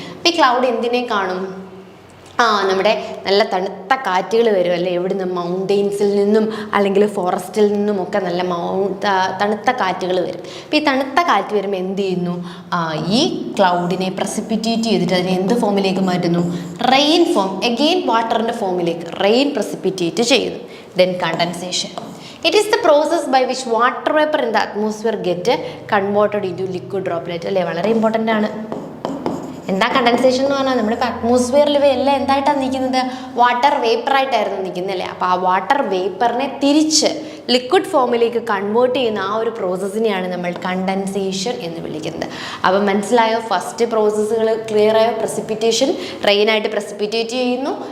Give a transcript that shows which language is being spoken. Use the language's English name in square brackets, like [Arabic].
[Malayalam] അപ്പോൾ ഈ ക്ലൗഡ് എന്തിനെ കാണും, നമ്മുടെ നല്ല തണുത്ത കാറ്റുകൾ വരും അല്ലേ, എവിടുന്ന് മൗണ്ടെയ്ൻസിൽ നിന്നും അല്ലെങ്കിൽ ഫോറസ്റ്റിൽ നിന്നും ഒക്കെ നല്ല തണുത്ത കാറ്റുകൾ വരും. അപ്പോൾ ഈ തണുത്ത കാറ്റ് വരുമ്പോൾ എന്ത് ചെയ്യുന്നു, ഈ ക്ലൗഡിനെ പ്രസിപ്പിറ്റേറ്റ് ചെയ്തിട്ട് അതിനെ എന്ത് ഫോമിലേക്ക് മാറ്റുന്നു, റെയിൻ ഫോം, എഗെയിൻ വാട്ടറിൻ്റെ ഫോമിലേക്ക് റെയിൻ പ്രസിപ്പിറ്റേറ്റ് ചെയ്യുന്നു. [English] Then condensation. It is the process by which water vapor in the atmosphere get converted into liquid droplet അല്ലേ. [Malayalam] വളരെ ഇമ്പോർട്ടൻ്റ് ആണ്. എന്താ കണ്ടൻസേഷൻ എന്ന് പറഞ്ഞാൽ, നമ്മളിപ്പോൾ അറ്റ്മോസ്ഫിയറിൽ ഇവയെല്ലാം എന്തായിട്ടാണ് നിൽക്കുന്നത്, വാട്ടർ വേപ്പറായിട്ടായിരുന്നു നിൽക്കുന്നതല്ലേ. അപ്പോൾ ആ വാട്ടർ വേപ്പറിനെ തിരിച്ച് ലിക്വിഡ് ഫോമിലേക്ക് കൺവേർട്ട് ചെയ്യുന്ന ആ ഒരു പ്രോസസ്സിനെയാണ് നമ്മൾ കണ്ടൻസേഷൻ എന്ന് വിളിക്കുന്നത്. അപ്പം മനസ്സിലായോ, ഫസ്റ്റ് പ്രോസസ്സുകൾ ക്ലിയർ ആയോ. പ്രസിപ്പിറ്റേഷൻ, റെയിനായിട്ട് പ്രസിപ്പിറ്റേറ്റ് ചെയ്യുന്നു.